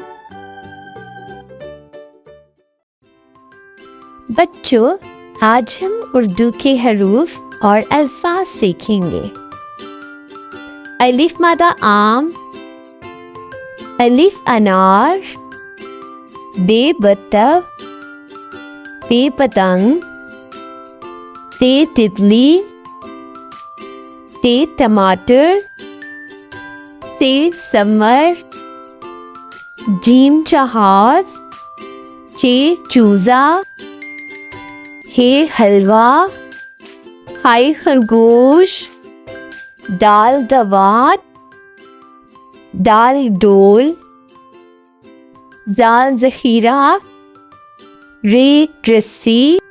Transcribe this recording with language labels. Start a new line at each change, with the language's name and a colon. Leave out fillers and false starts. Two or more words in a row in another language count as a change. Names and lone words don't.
Hindi: बच्चों, आज हम उर्दू के हरूफ और अल्फाज सीखेंगे। अलिफ मादा आम, अलिफ अनार, बे बत्तख, पे पतंग, ते तितली, ते टमाटर, से समर, जीम जहाज, चे चूजा, हे हलवा, हाय खरगोश, दाल दवात, दाल डोल, जाल ज़ख़ीरा, रे रस्सी,